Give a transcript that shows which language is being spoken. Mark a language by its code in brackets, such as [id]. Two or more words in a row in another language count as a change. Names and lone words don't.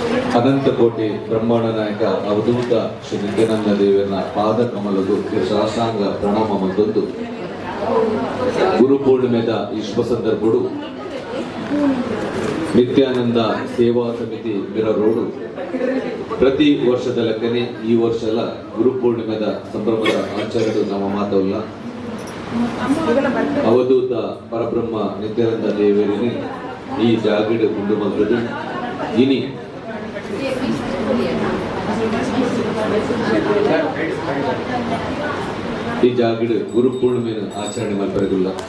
[tcy] ಅನಂತಕೋಟಿ ಬ್ರಹ್ಮಾಂಡ ನಾಯಕ ಅವಧೂತ ಶ್ರೀ ನಿತ್ಯಾನಂದ ದೇವರ ಪಾದ ಕಮಲದು ಶಾಸಾಂಗ ಪ್ರಣಾಮ ಮತ್ತೊಂದು ಗುರು ಪೂರ್ಣಿಮೆದ ಈ ಶುಭ ಸಂದರ್ಭಡು ನಿತ್ಯಾನಂದ ಸೇವಾ ಸಮಿತಿ ಮಿರರೋಡು ಪ್ರತಿ ವರ್ಷದ ಲೆಕ್ಕನೆ ಈ ವರ್ಷಲ ಗುರು ಪೂರ್ಣಿಮೆದ ಸಂಭ್ರಮದ ಆಚರಣೆ ನಮ್ಮ ಮಾತವಲ್ಲ ಅವಧೂತ ಪರಬ್ರಹ್ಮ ನಿತ್ಯಾನಂದ ದೇವರಿನಿ ಈ ಜಾಗಡ್ ಉಂಡು ಮಲ್ಪದು ಇನಿ ಈ ಜಾಗಡ್ ಗುರು ಪೂರ್ಣಿಮೆನ ಆಚರಣೆ ಮಲ್ಪರಗುಲ್ಲ